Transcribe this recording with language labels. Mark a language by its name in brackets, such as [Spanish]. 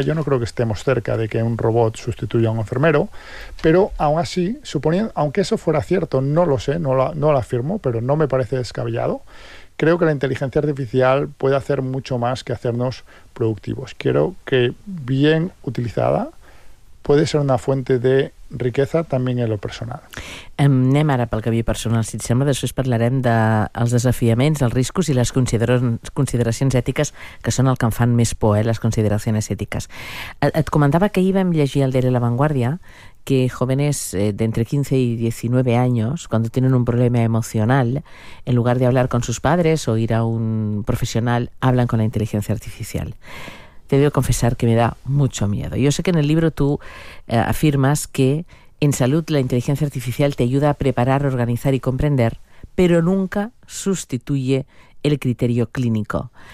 [Spanish] Yo no creo que estemos cerca de que un robot sustituya a un enfermero, pero aún así, suponiendo, aunque eso fuera cierto, no lo sé, no lo afirmo, pero no me parece descabellado. Creo que la inteligencia artificial puede hacer mucho más que hacernos productivos. Creo que bien utilizada puede ser una fuente de riqueza también en lo personal. [Catalan] Anem ara pel camí personal, si et sembla. Després parlarem dels desafiaments, els riscos i les consideracions ètiques, que són el que em fan més por, les consideracions ètiques. Et comentava que ahir vam llegir al diari La Vanguardia [Spanish] que jóvenes de entre 15 y 19 años, cuando tienen un problema emocional, en lugar de hablar con sus padres o ir a un profesional, hablan con la inteligencia artificial. Te debo confesar que me da mucho miedo. Yo sé que en el libro tú afirmas que en salud la inteligencia artificial te ayuda a preparar, organizar y comprender, pero nunca sustituye el criterio clínico.